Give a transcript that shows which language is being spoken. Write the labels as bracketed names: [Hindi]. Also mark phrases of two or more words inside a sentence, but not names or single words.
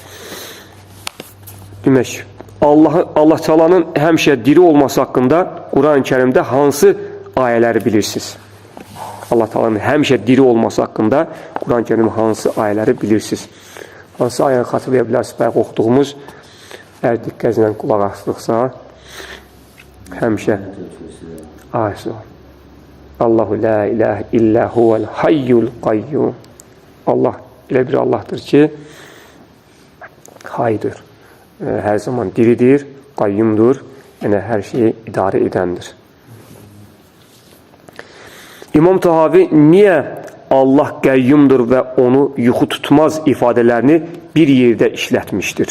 [Azerbaijani] Demək, Allah Teala'nın həmişə diri olması haqqında Quran-ı Kərimdə hansı ayələri bilirsiniz? Allah Teala'nın həmişə diri olması haqqında Quran-ı Kərimdə hansı ayələri bilirsiniz? Hansı ayəni xatırlaya bilərsiniz? Bayaq oxuduğumuz, əgər diqqətlə qulaq asdıqsa, həmişə ayəsi var. [Arabic] الله لا إله إلا هو الحي القيوم. [Azerbaijani] Allah elə bir Allahdır ki, haydır. Hər zaman diridir, qayyumdur, yəni hər şeyi idarə edəndir. İmam Tahavi niyə Allah qəyyumdur və onu yuxu tutmaz ifadələrini bir yerdə işlətmişdir?